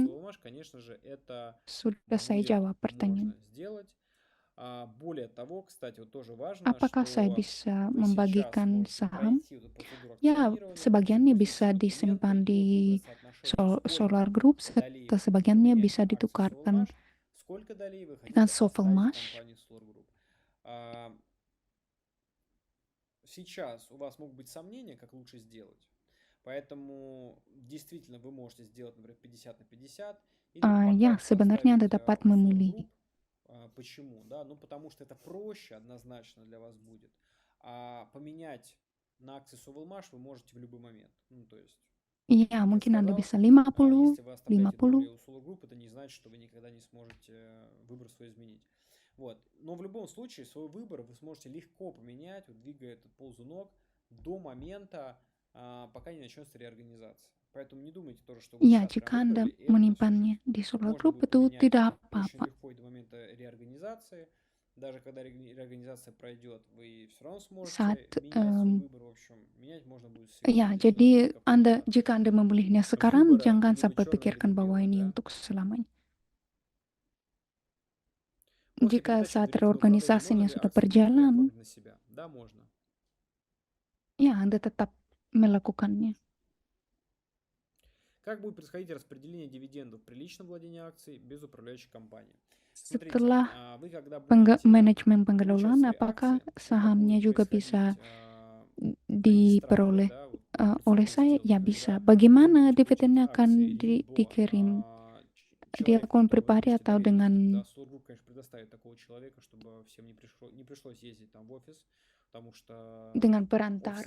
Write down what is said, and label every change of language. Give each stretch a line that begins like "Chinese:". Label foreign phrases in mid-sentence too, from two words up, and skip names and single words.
Indonesian: Sudah saya jawab pertanyaan. Apakah saya bisa membagikan saham? Ya, sebagiannya bisa disimpan di Solar Group, sebagiannya bisa ditukarkan dengan Sovelmash.
Russian: Сейчас у вас могут быть сомнения, как лучше сделать. Поэтому действительно вы можете сделать, например, 50/50.
Indonesian: Ya, sebenarnya Anda dapat memilih.
Russian: Почему? Да? Ну, потому что это проще однозначно для вас будет. А поменять на акции Sovelmash вы можете в любой момент. Ну, то есть...
Indonesian: Iya, mungkin Anda bisa 50, 50.
Russian: Это не значит, что вы никогда не сможете выбор свой изменить. Вот. Но в любом случае свой выбор вы сможете легко поменять, вот, двигая этот ползунок до момента, пока не начнется реорганизация. Поэтому не думайте тоже, что вы
Indonesian: ya, jika Anda menyimpannya di Solar Group itu tidak apa-apa.
Russian: Даже когда реорганизация пройдет, вы все равно сможете
Indonesian: Saat,
Russian: менять свой выбор. В общем, менять можно будет всегда.
Indonesian: Ya, jadi jika Anda memilihnya sekarang, jangan sampai pikirkan bahwa ini untuk selamanya. Jika saat reorganisasinya sudah berjalan, ya Anda tetap melakukannya.
Russian: Как будет происходить распределение дивидендов при личном владении акций без управляющей компании?
Indonesian: Setelah manajemen pengelolaan, apakah sahamnya juga bisa diperoleh oleh saya? Ya bisa. Bagaimana dividennya akan dikirim di akun pribadi atau dengan perantara?